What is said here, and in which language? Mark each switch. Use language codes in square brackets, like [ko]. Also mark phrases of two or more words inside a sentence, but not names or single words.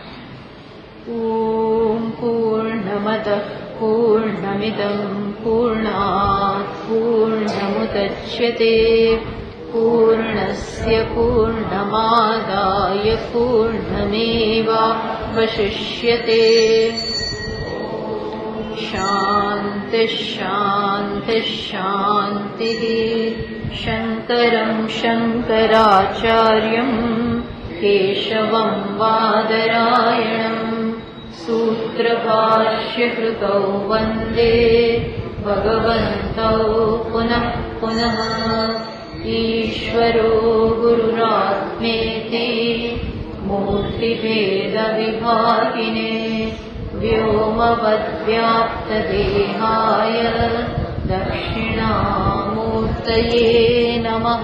[sa] ઓમ પૂર્ણમદ પૂર્ણમિદં પૂર્ણાત પૂર્ણમુદચ્યતે પૂર્ણસ્ય પૂર્ણમાદાય પૂર્ણમેવાવશિષ્યતે. શાંતિ શાંતિ શાંતિ. શંકરં શંકરાચાર્યં કેશવં બાદરાયણં सूत्रभाष्यकृतौ वन्दे भगवन्तौ पुनः पुनः. ईश्वरो गुरुरात्मेति मूर्तिभेदविभागिने व्योमवद्व्याप्तदेहाय दक्षिणामूर्तये नमः.